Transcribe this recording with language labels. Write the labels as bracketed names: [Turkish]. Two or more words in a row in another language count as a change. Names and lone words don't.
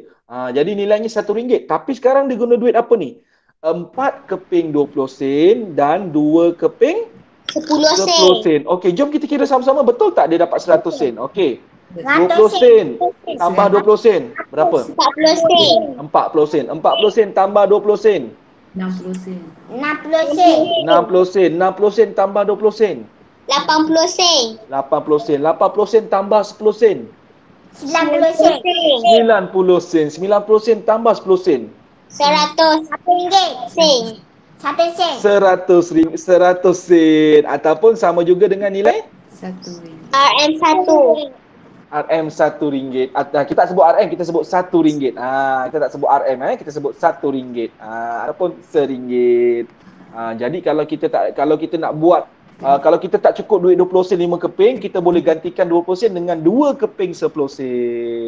[Malay] Jadi nilainya RM1. Tapi sekarang dia guna duit apa ni? 4 keping 20 sen dan 2 keping 10 sen. Okey, jom kita kira sama-sama. Betul tak dia dapat 100 sen? Okey. 20 sen tambah 20 sen. Berapa? 40 sen. 40 sen. 40 sen tambah 20 sen. 60 sen. 60 sen. 60 sen. 60 sen tambah 20 sen. 80 sen. 80 sen. 80 sen tambah 10 sen. 90 sen. 90 sen. 90 sen tambah 10 sen. 100 sen. 1 sen. 100 sen. Ataupun sama juga dengan nilai RM1. RM1. RM1. Kita tak sebut RM, kita sebut RM1. Kita tak sebut RM, kita sebut RM1. Ataupun RM1. Jadi kalau kita nak buat kalau kita tak cukup duit 20 sen 5 keping, kita boleh gantikan 20 sen dengan 2 keping 10 sen.